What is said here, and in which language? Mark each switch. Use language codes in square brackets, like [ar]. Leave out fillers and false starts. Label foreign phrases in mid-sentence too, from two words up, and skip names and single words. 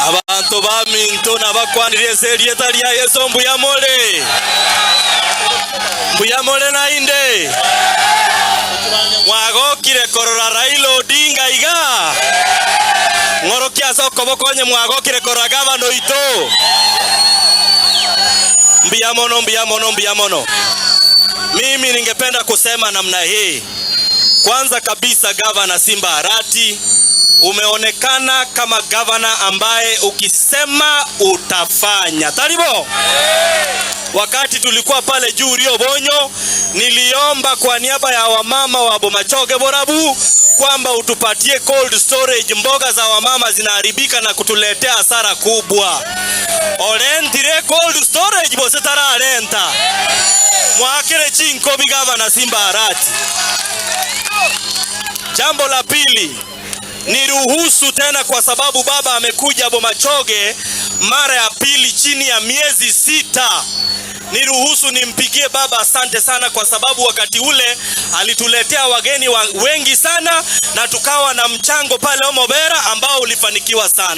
[guz] abantu baminto nabakwanire serieta lya Yesu mbuyamole na inde mwagokire korora Raila Odinga iga ngorokia soko bokonye mwagokire korora gavana ito mbiyamono. [sw] Mimi ningependa kusema namna hii. Kwanza kabisa, gavana Simba Arati, umeonekana kama gavana ambaye ukisema utafanya. Taribo, wakati tulikuwa pale juu Rio Bonyo, niliomba kwa niaba ya wamama wa Bomachoge Borabu kwamba utupatie [en] cold storage. [sw] Mboga za wamama zinaharibika na kutuletea hasara kubwa. [guz] Olentire [en] cold storage [guz] bosetara renta. Mwakere chinko gavana Simba Arati. [sw] Jambo la pili, niruhusu tena kwa sababu baba amekuja Bomachoge mara ya pili chini ya miezi 6. Niruhusu nimpigie baba asante sana kwa sababu wakati ule alituletea wageni wengi sana na tukawa na mchango pale Omobera ambao ulifanikiwa sana.